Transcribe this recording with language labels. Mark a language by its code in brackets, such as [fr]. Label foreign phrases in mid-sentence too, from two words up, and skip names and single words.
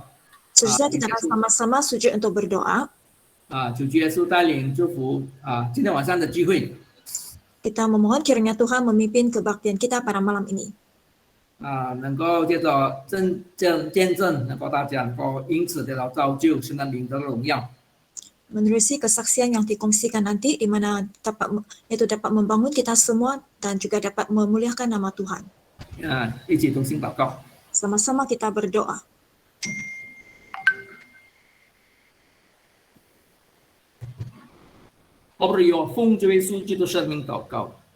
[ms] Sesudah kita akan sama-sama sujud untuk berdoa. [zh] 主耶穌帶領祝福今天晚上的聚會。 [ms] Kita memohon kiranya Tuhan memimpin kebaktian kita pada malam ini. [zh] 能夠借着見證，能夠大家能夠因此得到造就，聖靈的榮耀。 [ms] Menerusi kesaksian yang dikongsikan nanti, di mana dapat membangun kita semua dan juga dapat memuliakan nama Tuhan. [zh] 一起同心禱告。 [ms] Sama-sama kita berdoa. [zh] 我們要奉主耶穌基督聖名禱告。